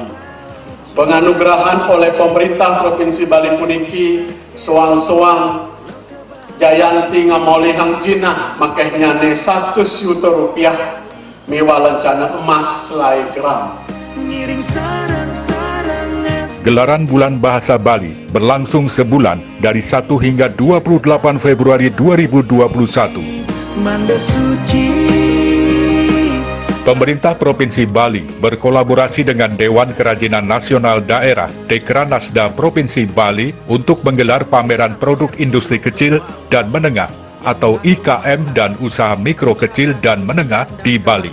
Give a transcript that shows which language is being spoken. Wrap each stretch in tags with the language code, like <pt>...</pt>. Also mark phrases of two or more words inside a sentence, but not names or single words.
<id>Penganugrahan oleh pemerintah Provinsi Bali</id> <ban>puniki soang-soang Jayanti ngamolihang jinah makanya ne 100 juta rupiah miwa lencana emas selai gram.</ban> <id>Gelaran Bulan Bahasa Bali berlangsung sebulan dari 1 hingga 28 Februari 2021. Pemerintah Provinsi Bali berkolaborasi dengan Dewan Kerajinan Nasional Daerah Dekranasda Provinsi Bali untuk menggelar pameran produk industri kecil dan menengah atau IKM dan usaha mikro kecil dan menengah di Bali.</id>